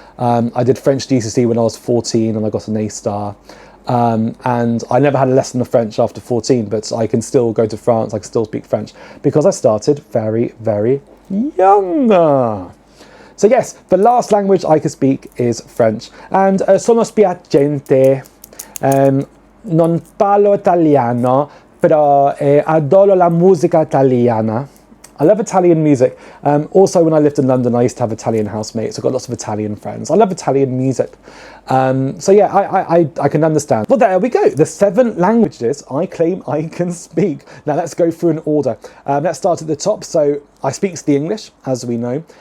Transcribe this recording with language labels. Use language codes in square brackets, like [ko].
[en] I did French GCSE when I was 14 and I got an A star. And I never had a lesson of French after 14, but I can still go to France, I can still speak French, because I started very, very young. So yes, the last language I can speak is French. [it] And sono spiacente, non parlo italiano, però adoro la musica italiana. [en] I love Italian music. Also, when I lived in London, I used to have Italian housemates. I've got lots of Italian friends. I love Italian music. So yeah, I can understand. Well, there we go. The 7 languages I claim I can speak. Now let's go through an order. Let's start at the top. So I speak the English, as we know.